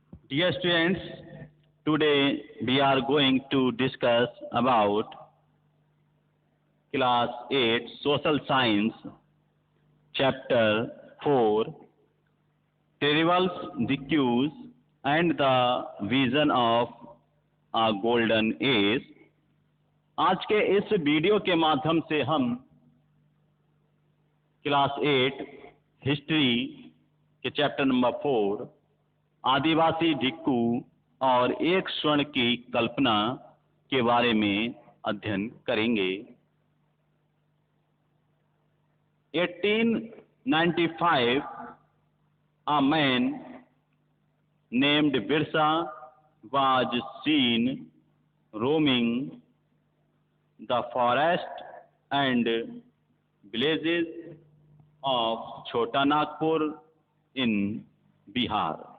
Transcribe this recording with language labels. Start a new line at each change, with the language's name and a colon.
English: Dear students, today we are going to discuss about class 8 social science chapter 4 Terribles the Cues and the Vision of a Golden Age।
Hindi: आज के इस video के माध्यम से हम class 8 history के chapter number 4 आदिवासी ढिक्कू और एक स्वर्ण की कल्पना के बारे में अध्ययन करेंगे।
English: 1895 a man named Birsa was seen roaming the forest and villages of Chota Nagpur in Bihar.